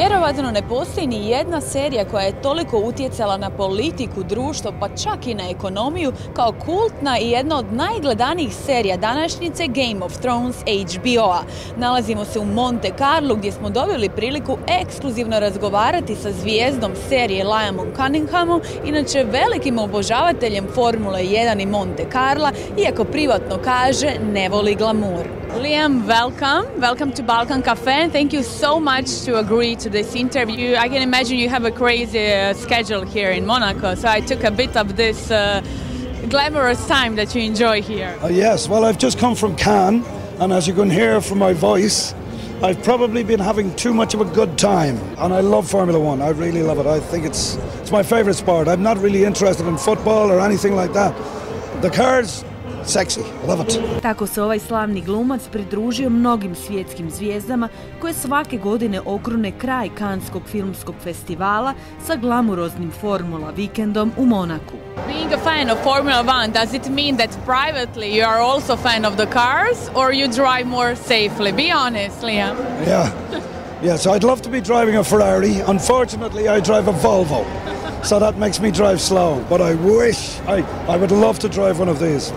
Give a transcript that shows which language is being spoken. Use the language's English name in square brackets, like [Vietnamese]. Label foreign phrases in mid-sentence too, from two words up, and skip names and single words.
[Croatian] kazano ne postoji ni jedna serija koja je toliko utjecala na politiku, društvo, pa čak i na ekonomiju, kao kultna i jedna od najgledanijih serija današnjice Game of Thrones HBO-a. Nalazimo se u Monte Carlo gdje smo dobili priliku ekskluzivno razgovarati sa zvijezdom serije Liamom Cunninghamom, inače velikim obožavateljem Formule 1 i Monte Carla, iako privatno kaže ne voli glamur. [English] Liam, welcome to Balkan Cafe, and thank you so much to agree to this interview. I can imagine you have a crazy schedule here in Monaco, so I took a bit of this glamorous time that you enjoy here. Yes, well, I've just come from Cannes, and as you can hear from my voice, I've probably been having too much of a good time, and I love Formula 1. I really love it. I think it's my favourite sport. I'm not really interested in football or anything like that. The cars, sexy, love it. [Croatian] Tako se ovaj slavni glumac pridružio mnogim svjetskim zvijezdama koje svake godine okrune kraj Canskog filmskog festivala sa glamuroznim Formula vikendom u Monaku. [English] Being a fan of Formula 1, does it mean that privately you are also a fan of the cars, or you drive more safely? Be honest, Liam. Yeah, so I'd love to be driving a Ferrari. Unfortunately, I drive a Volvo, so that makes me drive slow. But I wish, I would love to drive one of these.